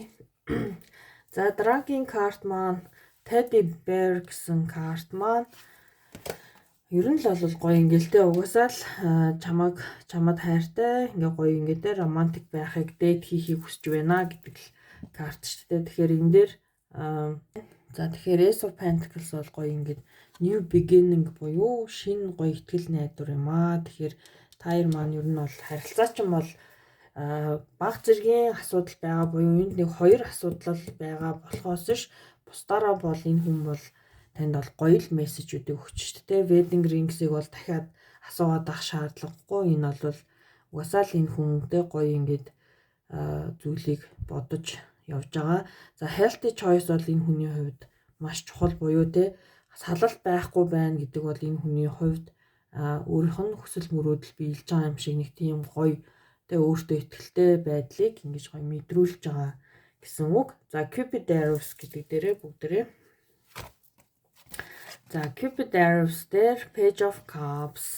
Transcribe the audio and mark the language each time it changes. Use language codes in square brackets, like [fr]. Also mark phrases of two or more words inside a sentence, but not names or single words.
[mn] За дараагийн карт маань Teddy Bear гэсэн карт маань ер нь л бол гоё ингээл угаасаа л чамд хайртай ингээ гоё ингээ романтик байхыг дэйт хийхийг хүсэж байна гэдэг л карт шүү дээ. Тэгэхээр энэ дээр за тэгэхээр Ace of Pentacles бол гоё ингээ [en] new beginning [mn] буюу шинэ гоё ихтгэл найдвар юм аа. Тэгэхээр таяр маань ер нь бол харилцаа ч юм бол баг зэргийн асуудал байгаа буюу энд нэг хоёр асуудал байгаа болохоос ш бусдаараа бол энэ хүн бол танд бол гоё л мессежүүдийг өгч шүү дээ. [en] Wedding ring- [mn] ийг бол дахиад асуугаад авах шаардлагагүй. Энэ бол угаасаа л энэ хүнтэй гоё ингээд зүйлийг бодож явж байгаа. За [en] healthy choice [mn] бол энэ хүний хувьд маш чухал буюу те салалт байхгүй байна гэдэг бол энэ хүний хувьд өөрийнх нь хүсэл мөрөөдөл биелж байгаа юм шиг нэг тийм гоё те өөртөө ихтэй байдлыг ингэж гоё мэдрүүлж байгаа гэсэн үг. За Cupid Arrows гэдэг дээрээ бүгдээрээ за Cupid Arrows дээр Page of Cups.